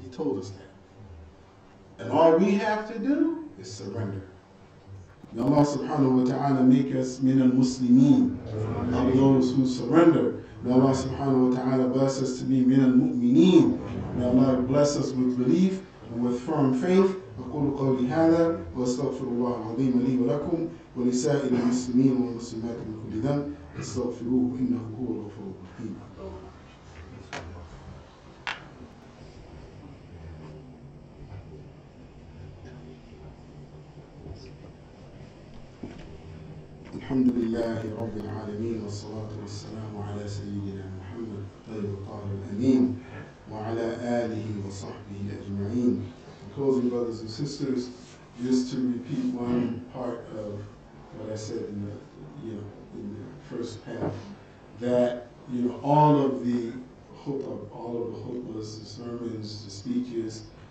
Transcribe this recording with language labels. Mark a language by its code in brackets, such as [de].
[en] He told us that. And all we have to do is surrender. May Allah subhanahu wa ta'ala make us min al-muslimin, of those who surrender. May Allah subhanahu wa ta'ala bless us to be min al-mu'mineen. May Allah bless us with belief and with firm faith. [ar] أقول قولي هذا وأستغفر الله العظيم لي ولكم ولسائر المسلمين والمسلمات من كل ذنب استغفروه إنه هو الغفور الرحيم. الحمد لله رب العالمين والصلاة والسلام على سيدنا محمد طيب الطاهر الأمين وعلى آله وصحبه أجمعين. [en] In closing, brothers and sisters, just to repeat one part of what I said in the first half, that all of the khutbahs, the sermons, the speeches,